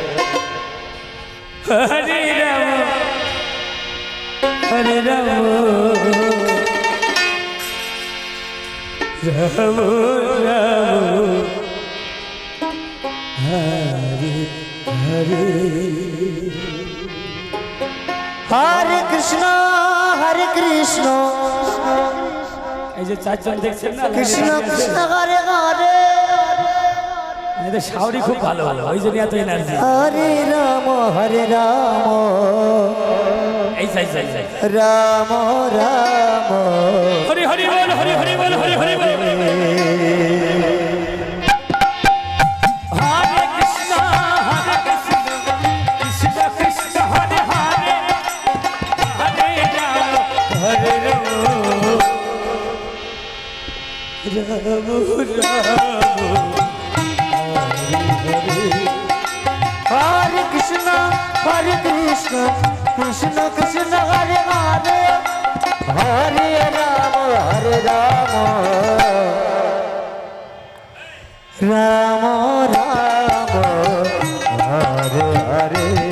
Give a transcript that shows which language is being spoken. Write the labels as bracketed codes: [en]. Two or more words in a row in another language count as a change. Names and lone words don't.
[sa] हरे राम राम राम हरे हरे हरे कृष्ण [bn] এই যে চারজন দেখছেন না [sa] कृष्ण कृष्ण हरे हरे [bn] এদের শাওরি খুব ভালো ভালো ওই জন্য এত এনার্জি [sa] हरे राम [bn] এই সাই [sa] राम राम [bn] হরি হরি বল হরি হরি বল হরি হরি বল [sa] হরে কৃষ্ণ কৃষ্ণ কৃষ্ণ হরে হরে হরে রাম [bn] হরে রাম [sa] हरे कृष्ण कृष्ण कृष्ण हरे हरे हरे राम राम राम हरे हरे